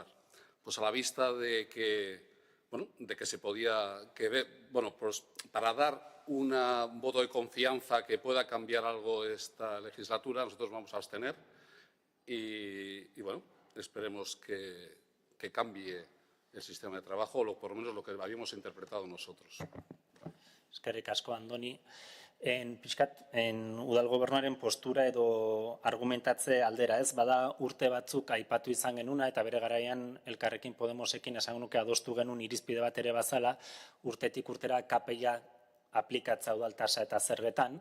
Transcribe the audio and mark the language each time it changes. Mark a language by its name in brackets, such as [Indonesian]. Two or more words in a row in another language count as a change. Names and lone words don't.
[Spanish] Pues a la vista de que se podía, pues para dar un voto de confianza que pueda cambiar algo esta legislatura, nosotros vamos a abstener y esperemos que cambie el sistema de trabajo, o por lo menos lo que habíamos interpretado nosotros. [Basque] Eskerrik asko, Andoni. Udal gobernuaren postura edo argumentatze aldera, ez? Bada urte batzuk aipatu izan genuna eta bere garaian Elkarrekin Podemosekin esango nuke adostu genuen irizpide bat ere bazala, urtetik urtera KPI-a aplikatza udal tasa eta zergetan.